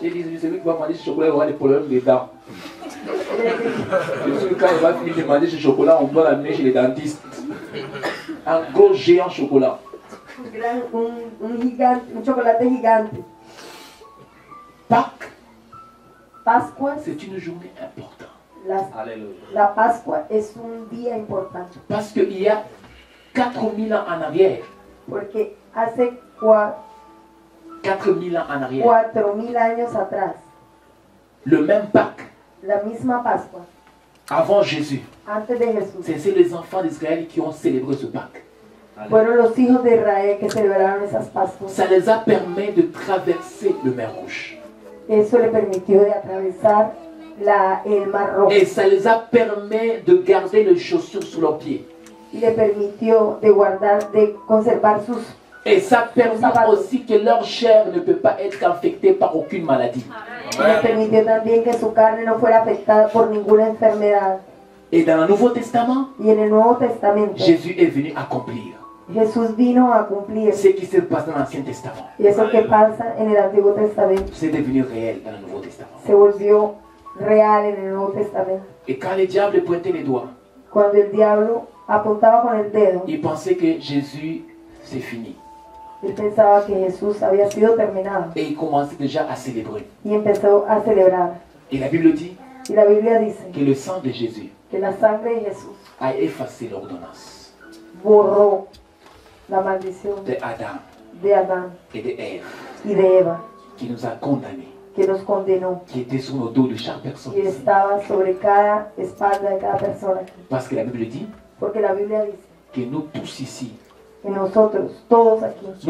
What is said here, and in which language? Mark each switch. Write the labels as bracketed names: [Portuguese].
[French] J'ai dit, celui qui va manger ce chocolat, il va avoir des problèmes des dents. Je suis quand il va finir de manger ce chocolat, on doit l'amener chez les dentistes. Un gros géant chocolat. [Spanish] Un chocolate gigante. [French] Pâques, [Spanish] Pascua, [French] c'est une journée importante. [Spanish] Aleluya. la Pascua es un día importante. [French] Parce qu'il y a 4000 ans en arrière, [Spanish] Porque hace [French] 4000 ans en arrière, [Spanish] 4000 años atrás, [French] le même Pâques, [Spanish] la misma Pascua, [French] avant Jésus, [Spanish] antes de Jesús, [French] c'est les enfants d'Israël qui ont célébré ce Pâques. [Spanish] fueron los hijos de Israel que celebraron esas Pascuas. [French] Ça les a permis de traverser le mer Rouge. [Spanish] Eso le permitió de atravesar el Mar Rojo [French] Et ça les a permis de garder les chaussures sous leurs pieds. [Spanish] y le permitió de guardar, de conservar sus. [French] Et ça permet aussi que leur chair ne peut pas être infectée par aucune maladie. [Spanish] Y le permitió también que su carne no fuera afectada por ninguna enfermedad. [French] Et dans le Nouveau Testament, [Spanish] Y en el Nuevo Testamento, [French] Jésus est venu accomplir [Spanish] Jesús vino a cumplir. [French] ce qui se passe dans l'Ancien Testament. [Spanish] Y eso que pasa en el Antiguo Testamento [French] C'est devenu réel dans le Nouveau Testament. [Spanish] se volvió real en el Nuevo Testamento. [French] Et quand le diable pointait les doigts, [Spanish] Cuando el diablo apuntaba con el dedo, [French] il pensait que Jésus, c'est fini. [Spanish] él pensaba que Jesús había sido terminado [French] Et il commençait déjà à célébrer. [Spanish] y empezó a celebrar. [French] Et la Bible dit [Spanish] Y la Biblia dice [French] que le sang de Jésus [Spanish] que la sangre de Jesús [French] a effacé l'ordonnance [Spanish] borró la maldición [French] de Adam [Spanish] de Adán [French] et de Ève, [Spanish] y de Eva, [French] qui nous a condamnés, [Spanish] que nos condenó [French] qui était sur nos dos de chaque personne. [Spanish] y estaba sobre cada espalda de cada persona. [French] Parce que la Bible dit [Spanish] Porque la Biblia dice [French] que nous tous ici, [Spanish] que nosotros, todos aquí,